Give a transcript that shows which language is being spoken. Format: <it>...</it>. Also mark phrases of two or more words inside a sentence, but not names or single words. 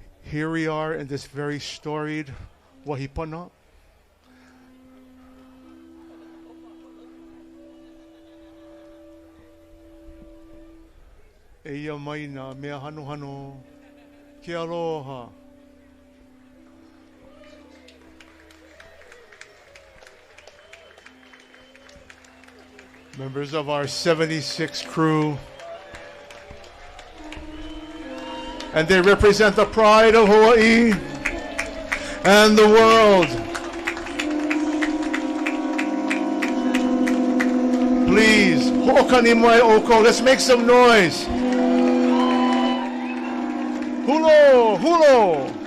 <en>Here we are in this very storied Wahipana.</en> <haw>Eia maina mea hano hano ke aloha.</haw> <en>Members of our 76 crew, and they represent the pride of Hawaii and the world. Please,</en> <haw>ho'okani mai oko,</haw> <en>let's make some noise.</en> <haw>Hulo, hulo.</haw>